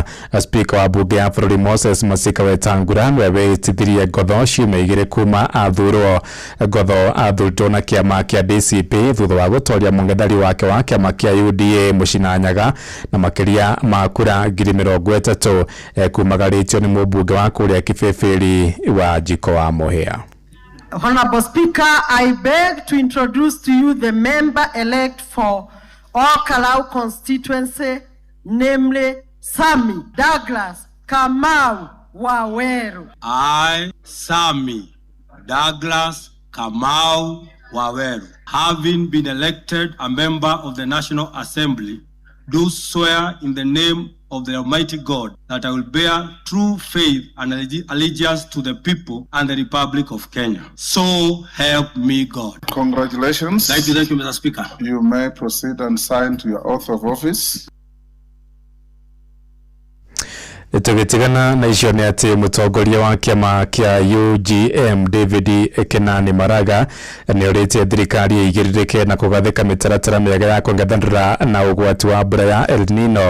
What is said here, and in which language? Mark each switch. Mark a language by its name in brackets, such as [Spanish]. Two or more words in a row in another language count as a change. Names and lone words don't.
[Kikuyu] Speaker wa bunge ya bũrũri Moses Masika Wetangula nĩwe etithirie Ngotho ciumia igĩrĩ kuma athurwo. Ngotho athurĩtwo na kĩama kĩa DCP thutha wa gũtoria mũng'ethari wake wa kĩama kĩa UDA Mũcinanyaga na makĩria ma kura 30,000 kumagarĩtio nĩ mũmbunge wa kũrĩa Kĩbĩbĩri wa Njiko wa Mũhĩa. [English] Honorable Speaker, I beg to introduce to you the member-elect for Ol Kalou constituency, namely Sami Douglas Kamau Waweru. I, Sami Douglas Kamau Waweru, having been elected a member of the National Assembly, do swear in the name of the Almighty God that I will bear true faith and allegiance to the people and the Republic of Kenya. So help me God. Congratulations. Thank you, Mr. Speaker. You may proceed and sign to your oath of office. [Kikuyu] Tũgĩtigana na icio nĩ atĩ mũtongoria wa kĩama kĩa UGM David Kenani Maraga nĩ orĩtie thirikari ĩigĩrĩrĩke na kũgathĩka mĩtaratara mĩega ya kũng'ethanĩra na ũgwati wa mbura ya El Nino.